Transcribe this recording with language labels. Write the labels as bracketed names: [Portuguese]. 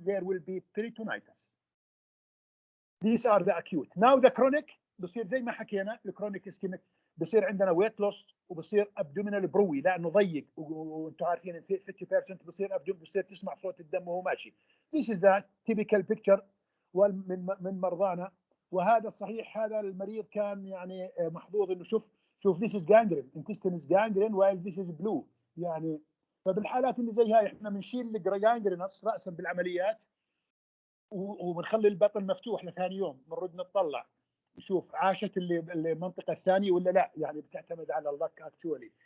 [English] There will be peritonitis. These are the acute. Now the chronic [Arabic] بصير زي ما حكينا الكرونيك اسكيميك بصير عندنا ويت لوس وبصير ابدومينال بروي لانه ضيق وانتم عارفين 50% بصير بصير تسمع صوت الدم وهو ماشي. [English] This is the typical picture [Arabic] من مرضانا. وهذا الصحيح هذا المريض كان يعني محظوظ انه شوف [English] this is gangrene, intestine is gangrene while this is blue [Arabic] يعني. فبالحالات اللي زي هاي احنا بنشيل الجانجرينس راسا بالعمليات وبنخلي البطن مفتوح لثاني يوم بنرد نطلع نشوف عاشت المنطقة الثانية ولا لا. يعني بتعتمد على اللك actually.